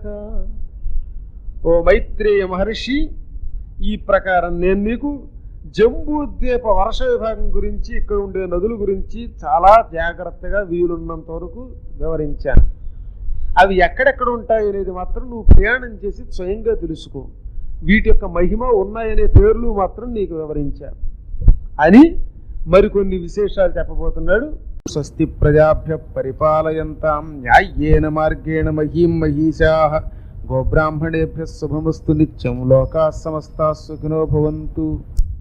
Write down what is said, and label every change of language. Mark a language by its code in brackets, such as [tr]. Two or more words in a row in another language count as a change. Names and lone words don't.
[te] ఓ మైత్రేయ మహర్షి, ఈ ప్రకారం నేను నీకు జంబూద్వీప వర్ష విభాగం గురించి, ఇక్కడ ఉండే నదుల గురించి చాలా జాగ్రత్తగా వీలున్నంత వరకు వివరించాను. అవి ఎక్కడెక్కడ ఉంటాయి అనేది మాత్రం నువ్వు ప్రయాణం చేసి స్వయంగా తెలుసుకో. వీటి యొక్క మహిమ ఉన్నాయనే పేర్లు మాత్రం నీకు వివరించాను అని మరికొన్ని విశేషాలు చెప్పబోతున్నాడు. [sa] స్వస్తి ప్రజాభ్య పరిపాలయంతాం న్యాయేన మార్గేణ మహీం మహీషాః గోబ్రాహ్మణేభ్యః శుభమస్తు నిత్యం. లోకాః సమస్తాః సుఖినో భవంతు.